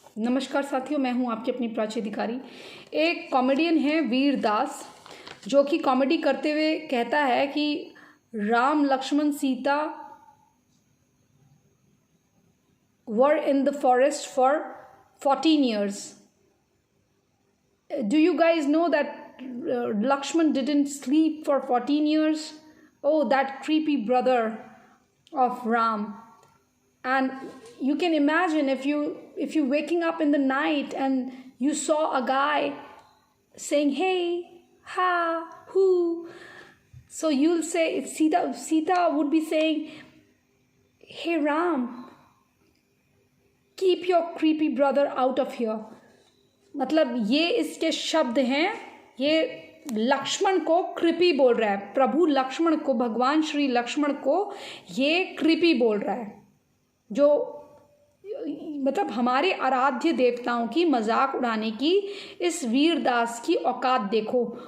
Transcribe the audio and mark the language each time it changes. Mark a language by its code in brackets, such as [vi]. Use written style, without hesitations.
[hi] नमस्कार साथियों, मैं हूं आपकी अपनी प्राची अधिकारी। एक कॉमेडियन है वीर दास, जो कि कॉमेडी करते हुए कहता है कि राम लक्ष्मण सीता [en] Were in the forest for 14 years. Do you guys know that Lakshman didn't sleep for 14 years? Oh, that creepy brother of Ram. And you can imagine if you waking up in the night and you saw a guy saying hey, ha, who, so you'll say Sita would be saying, hey Ram, keep your creepy brother out of here. [hi] मतलब ये इसके शब्द हैं। ये लक्ष्मण को कृपी बोल रहा है, प्रभु लक्ष्मण को, भगवान श्री लक्ष्मण को ये कृपी बोल रहा है। जो मतलब हमारे आराध्य देवताओं की मजाक उड़ाने की इस वीरदास की औकात देखो।